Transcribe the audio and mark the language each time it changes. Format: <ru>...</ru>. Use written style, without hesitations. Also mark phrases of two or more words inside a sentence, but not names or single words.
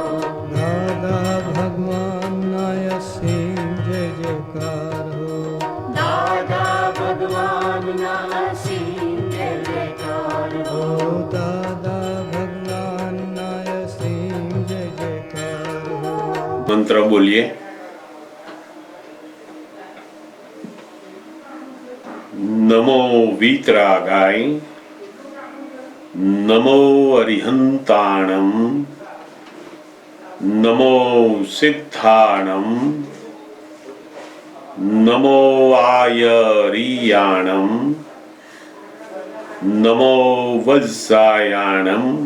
<hi>दादा भगवान असीम जय जयकार हो। दादा भगवान असीम जय जयकार हो। दादा भगवान असीम जय जयकार हो। मंत्र बोलिए।</hi> <pra>नमो वीतरागाय, नमो अरिहंताणम, नमो सिद्धाणम, नमो आयरियाणम, नमो वज्रायाणम,</pra>